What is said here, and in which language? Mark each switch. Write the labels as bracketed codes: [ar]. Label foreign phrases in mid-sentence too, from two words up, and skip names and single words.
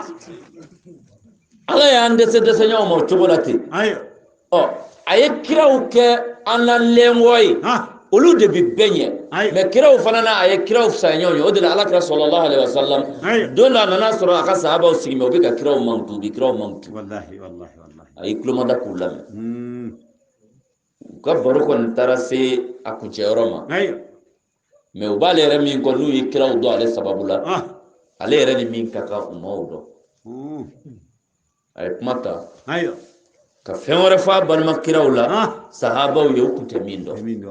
[bm] ala y'an dɛsɛ dɛsɛ ɲɔgɔn ma o cogo la ten a ye kiraw kɛ an na lɛngɔ ye olu de bi bɛɛ ɲɛ mais kiraw fana na a ye kiraw fisaya ɲɔgɔn ye o de la alakira [ar] صلى الله عليه وسلم [bm] don dɔ a nana sɔrɔ a ka sahabaw sigi mɛ u bɛ ka kiraw mankutu u bɛ kiraw mankutu a y'i tulomada k'u lamɛn u ka baro kɔni taara se a kuncɛyɔrɔ ma mais u b'ale yɛrɛ min kɔ n'u ye kiraw dɔn ale sababu la ale yɛrɛ ni min ka kan u m'o dɔn a ye kuma ta ka fɛn wɛrɛ fɔ a balima kiraw la sahabaw ye u kun tɛ min dɔn